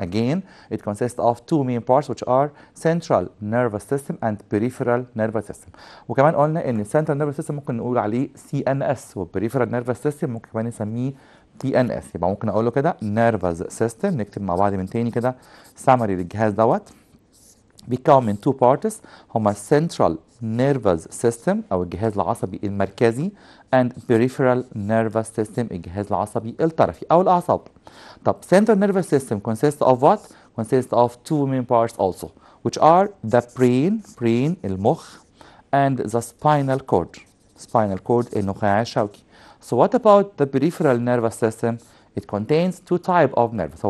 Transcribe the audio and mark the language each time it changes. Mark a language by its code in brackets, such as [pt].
[en] Again, it consists of two main parts which are central nervous system and peripheral nervous system. [ar] وكمان قلنا ان central nervous system ممكن نقول عليه CNS و peripheral nervous system ممكن كمان نسميه TNS. يبقى ممكن اقول له كده nervous system. نكتب مع بعض من تاني كده summary للجهاز دوت. بيتكون من [en] two parts [ar] هما central nervous system أو الجهاز العصبي المركزي and peripheral nervous system الجهاز العصبي الطرفي أو الأعصاب. [en] طب central nervous system consists of what? Consists of two main parts also which are the brain المخ and the spinal cord النخاع الشوكي. So what about the peripheral nervous system? It contains two types of nerves.